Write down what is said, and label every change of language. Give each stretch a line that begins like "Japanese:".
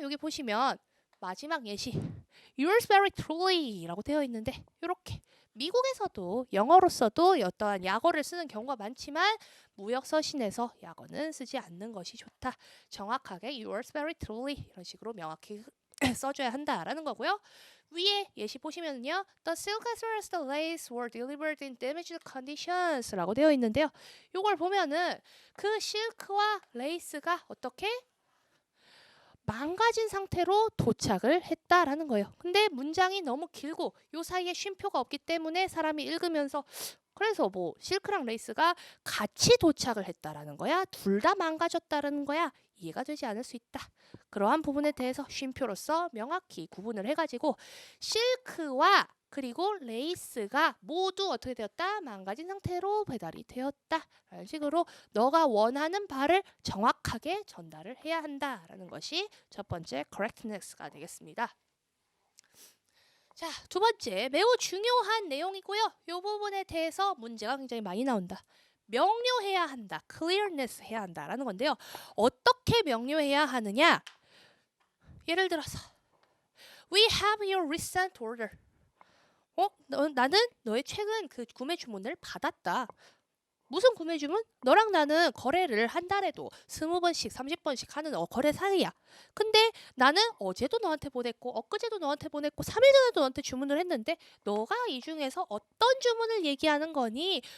Korean: 여기 보시면 마지막 예시
English: Yours very truly
Korean: 라고 되어 있는데 이렇게 미국에서도 영어로서도 어떠한 약어를 쓰는 경우가 많지만 무역서신에서 약어는 쓰지 않는 것이 좋다. 정확하게
English: yours very truly
Korean: 이런 식으로 명확히 써줘야 한다라는 거고요. 위에 예시 보시면요.
English: The silk as well as the lace were delivered in damaged conditions 라고 되어 있는데요.
Korean: 이걸 보면은 그 실크와 레이스가 어떻게 망가진 상태로 도착을 했다라는 거예요. 근데 문장이 너무 길고 요 사이에 쉼표가 없기 때문에 사람이 읽으면서 그래서 뭐 실크랑 레이스가 같이 도착을 했다라는 거야? 둘 다 망가졌다라는 거야? 이해가 되지 않을 수 있다. 그러한 부분에 대해서 쉼표로서 명확히 구분을 해가지고 실크와 그리고 레이스가 모두 어떻게 되었다? 망가진 상태로 배달이 되었다. 라는 식으로 너가 원하는 바를 정확하게 전달을 해야 한다라는 것이 첫 번째 correctness가 되겠습니다. 자, 두 번째 매우 중요한 내용이고요. 이 부분에 대해서 문제가 굉장히 많이 나온다. 명료해야 한다. clearness 해야 한다라는 건데요. 어떻게 명료해야 하느냐?
English: 예를 들어서 We have your recent order.
Korean: 나는 너의 최근 그 구매 주문을 받았다. 무슨 구매 주문? 너랑 나는 거래를 한 달에도 20번씩 30번씩 하는 거래 사이야. 근데 나는 어제도 너한테 보냈고 엊그제도 너한테 보냈고 3일 전에도 너한테 주문을 했는데 너가 이 중에서 어떤 주문을 얘기하는 거니?